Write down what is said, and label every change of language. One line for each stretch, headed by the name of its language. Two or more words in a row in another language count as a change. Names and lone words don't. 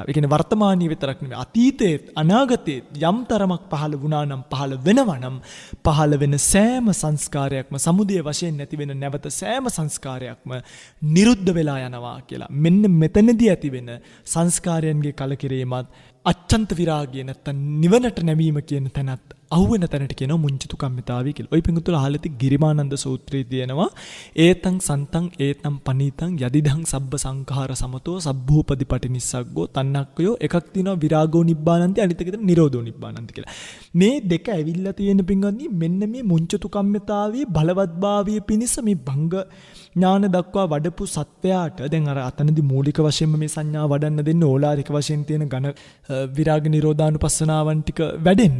Sinhala: ඒ කියන්නේ වර්තමානීය විතරක් නෙවෙයි අතීතයේ අනාගතයේ යම් තරමක් පහළ වුණා නම් පහළ වෙනවා නම් පහළ වෙන සෑම සංස්කාරයක්ම සමුදය වශයෙන් නැති වෙන නැවත සෑම සංස්කාරයක්ම නිරුද්ධ වෙලා යනවා කියලා. මෙන්න මෙතනදී ඇති වෙන සංස්කාරයන්ගේ කලකිරීමත් අච්ඡන්ත විරාගය නැත්තම් නිවනට නැවීම කියන තැනත් අහුවෙන තැනට කියනවා මුංචිතු කම්මිතාවි කියලා. ඔය පිංගුතුල අහලති ගිරිමානන්ද සූත්‍රයේ තියෙනවා
Pali: ඒතං සන්තං ඒතං පනීතං යදිදං සබ්බ සංඛාර සමතෝ සබ්බූපදි පටිනිස්සග්ගෝ
Sinhala: තන්නක්කයෝ එකක් තියෙනවා
Pali: විරාගෝ නිබ්බානන්ති
Sinhala: අනිත් එක තියෙනවා
Pali: නිරෝධෝ නිබ්බානන්ති
Sinhala: කියලා. මේ දෙක ඇවිල්ලා තියෙන පිංගුතුනි මෙන්න මේ මුංචිතු කම්මිතාවේ බලවත්භාවයේ පිණිස මේ භංග ඥාන දක්වා වඩපු සත්‍යයට දැන් අර අතනදී මූලික වශයෙන්ම මේ සංඥා වඩන්න දෙන්න ඕලාරික වශයෙන් තියෙන ඝන විරාග නිරෝධානුපස්සනාවන් ටික වැඩෙන්න.